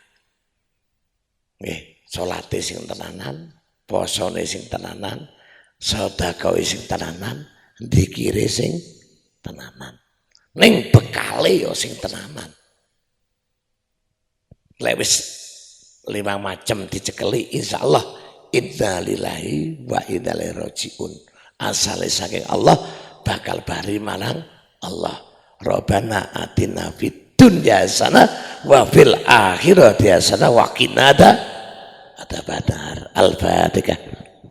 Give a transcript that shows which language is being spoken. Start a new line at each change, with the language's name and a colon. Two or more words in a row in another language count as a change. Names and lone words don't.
Javanese: Nggih, salate sing tenanan, posone sing tenanan, sedekah sing tenanan, dzikire sing tenanan. Ning bekale ya sing tenanan. Lek wis 5 macam dicekeli insyaallah
Arabic: إنا لله وإنا إليه راجعون.
Javanese: asale saking Allah bakal bari marang Allah.
Arabic: ربنا آتنا في الدنيا حسنة وفي الآخرة حسنة وقنا عذاب النار. الفاتحة.